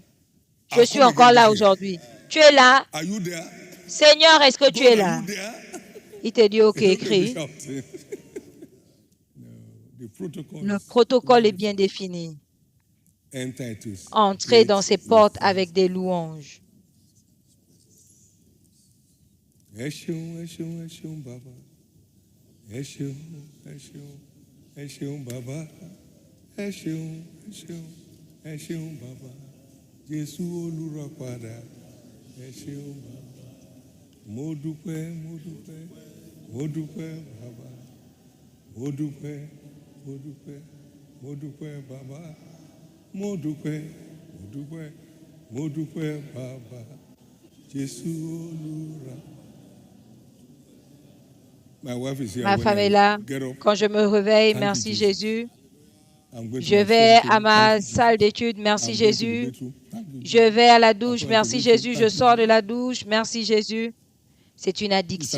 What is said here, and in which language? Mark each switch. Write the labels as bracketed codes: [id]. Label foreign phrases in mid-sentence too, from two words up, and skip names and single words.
[fr] Je suis encore là aujourd'hui. Tu es là? Seigneur, est-ce que tu es là? Il te dit, OK, écris. Le protocole est bien défini. Entrez dans ces portes avec des louanges. [yo] Jésù olùràpadà, ẹ ṣeun bàbá. Mo dúpẹ́, mo dúpẹ́, mo dúpẹ́ bàbá. Mo dúpẹ́, mo dúpẹ́, mo dúpẹ́ bàbá. Mo dúpẹ́, mo dúpẹ́, mo dúpẹ́ bàbá. Jésù olùràpadà. [fr] Ma femme est là. Quand je me réveille, merci Jésus. Je vais à ma salle d'études, merci Jésus. Je vais à la douche, merci Jésus. Je sors de la douche, merci Jésus. C'est une addiction.